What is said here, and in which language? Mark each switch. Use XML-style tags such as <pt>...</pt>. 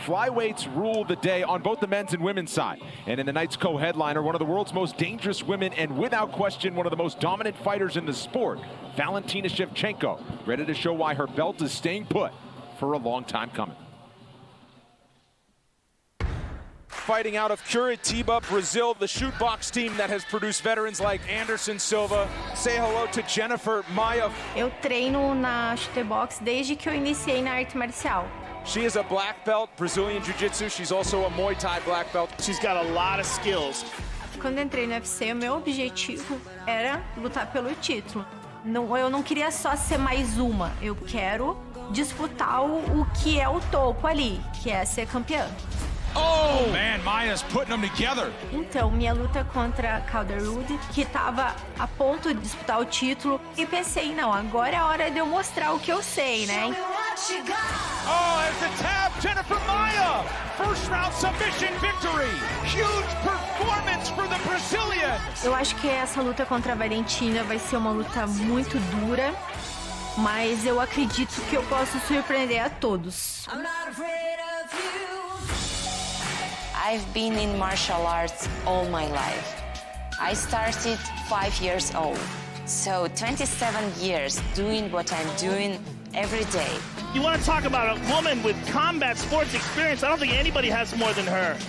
<en>Flyweights rule the day on both the men's and women's side. And in the night's co-headliner, one of the world's most dangerous women and without question, one of the most dominant fighters in the sport, Valentina Shevchenko, ready to show why her belt is staying put for a long time coming. Fighting out of Curitiba, Brazil, the shoot box team that has produced veterans like Anderson Silva. Say hello to Jennifer Maia.</en> <pt>Eu treino na chute box desde que eu iniciei na arte marcial.</pt> <en>She is a black belt, Brazilian Jiu-Jitsu. She's also a Muay Thai black belt. She's got a lot of skills.</en> <pt>Quando entrei no UFC, o meu objetivo era lutar pelo título. Eu não queria só ser mais uma. Eu quero disputar o que é o topo ali, que é ser campeã.</pt> <en>Oh, man, Maya's putting them together.</en> <pt>Então, minha luta contra Calderwood, que estava a ponto de disputar o título, e pensei, não, agora é a hora de eu mostrar o que eu sei, né?</pt> <en>Oh, as the tab, Jennifer Maia! First round submission victory! Huge performance for the Brazilian!</en> <pt>Eu acho que essa luta contra a Valentina vai ser uma luta muito dura, mas eu acredito que eu posso surpreender a todos.</pt> <en>I've been in martial arts all my life. I started 5 years old, so 27 years doing what I'm doing every day. You want to talk about a woman with combat sports experience? I don't think anybody has more than her.</en>